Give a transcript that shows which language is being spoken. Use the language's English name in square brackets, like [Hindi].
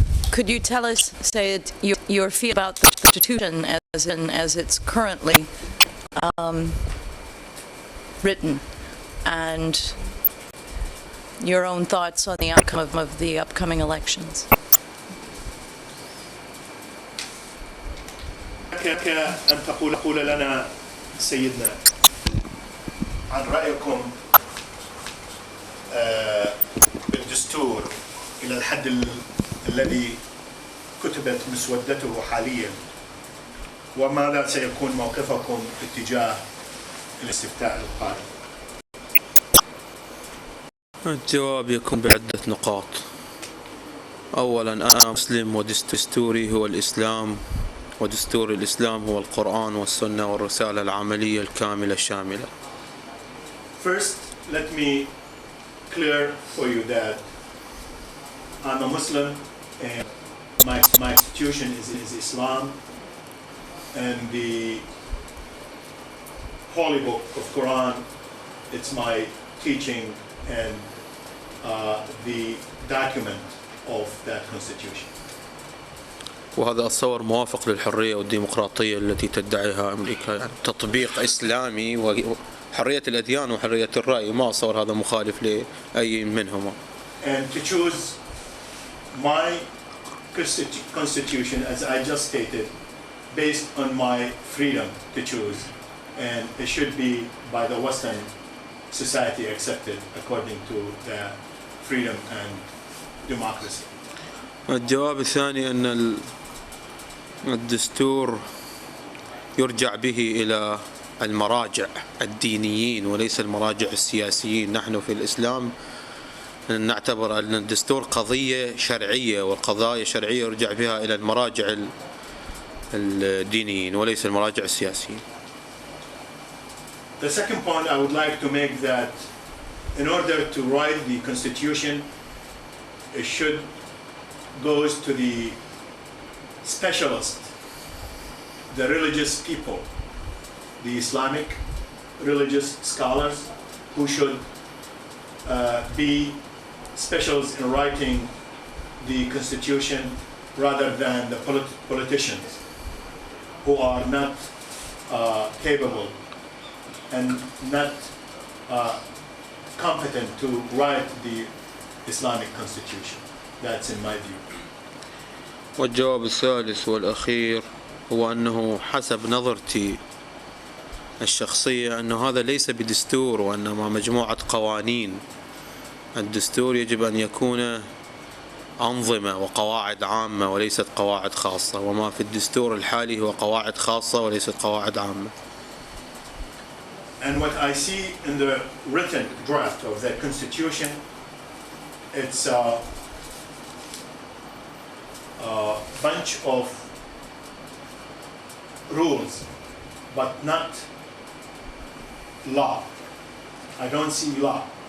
[English] Could you tell us, Said, your feel about the Constitution as it's currently written, and your own thoughts on the outcome of the upcoming elections? [Arabic] أن تقول لنا سيدنا عن رأيكم بالدستور إلى الحد الذي كتبت مسودته حاليا، وماذا سيكون موقفكم اتجاه الاستفتاء القادم؟ الجواب يكون بعدة نقاط. أولا أنا مسلم ودستوري هو الإسلام، ودستور الإسلام هو القرآن والسنة والرسالة العملية الكاملة الشاملة. [English] First, let me clear for you that I'm a Muslim and my institution is Islam, and the Holy Book of Quran, it's my teaching and the document of that constitution. [Arabic] وهذا أتصور موافق للحرية والديمقراطية التي تدعيها أمريكا، يعني تطبيق إسلامي وحرية الأديان وحرية الرأي، ما أتصور هذا مخالف لأي منهما. [English] And to choose my constitution, as I just stated, based on my freedom to choose, and it should be by the Western society accepted according to the freedom and democracy. [Arabic] الجواب الثاني أن الدستور يرجع به إلى المراجع الدينيين وليس المراجع السياسيين. نحن في الإسلام نعتبر أن الدستور قضية شرعية، والقضايا الشرعية يرجع فيها إلى المراجع الدينيين وليس المراجع السياسيين. [English] The second point I would like to make that in order to write the constitution, it should goes to the specialists, the religious people, the Islamic religious scholars who should be specialists in writing the constitution rather than the politicians who are not capable and not competent to write the Islamic constitution. That's in my view. [Arabic] والجواب الثالث والأخير هو أنه حسب نظرتي الشخصية أنه هذا ليس بدستور وإنما مجموعة قوانين. الدستور يجب أن يكون أنظمة وقواعد عامة وليست قواعد خاصة، وما في الدستور الحالي هو قواعد خاصة وليست قواعد عامة. [English] And what I see in the written draft of the constitution, it's a bunch of rules, but not law. I don't see law.